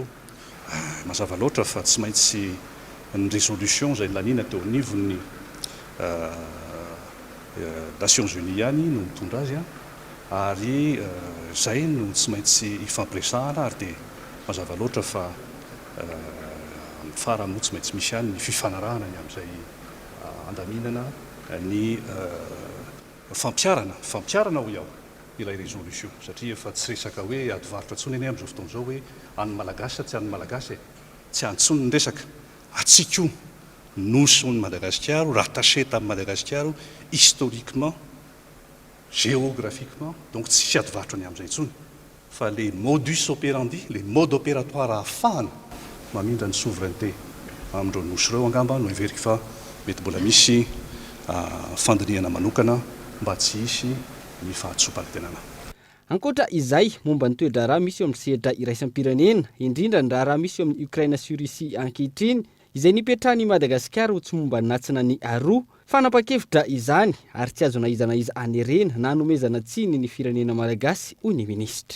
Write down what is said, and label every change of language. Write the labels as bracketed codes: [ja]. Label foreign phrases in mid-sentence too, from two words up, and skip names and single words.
[mg] Mazava loatra fa tsy maintsy ny résolution izay lanina teo anivon'ny Nations Unies ihany no mitondra azy ary izay no tsy maintsy ifampiresahana ary dia mazava loatra fa amin'ny farany moa tsy maintsy misy ihany ny fifanarahana ny amin'izay andaminana ny fampiarana ho iaho ilay résolution satria efa tsy resaka hoe adivarotra antsony eny amin'izao fotoana izao hoe any malagasy tsy any malagasy tsy antsony ny resaka atsika io nosony Madagasikara rattaché tamin'ny Madagasikara [fr] historiquement géographiquement [mg] donc tsy adivarotra any amin'izay intsony fa [fr] les modus operandi les modes opératoires [mg] ahafahana mamindra ny souveraineté amin'ireo nosy ireo angamba no hiveriky fa mety mbola misy fandinihana manokana mba tsy hisy ny fahatsoam-panotenana. Ankoatra izay momba ny toe-draharaha misy eo amin'ny sehatra iraisam-pirenena indrindra ny raharaha misy eo amin'ny Ukraina sy Russia ankehitriny izay nipetrahany Madagasikara ho tsy momba ny natsina ny aroa fanapa-kevitra izany ary tsy azo naizana izy anerena na nomezana tsiny ny firenena malagasy hoy ny ministra.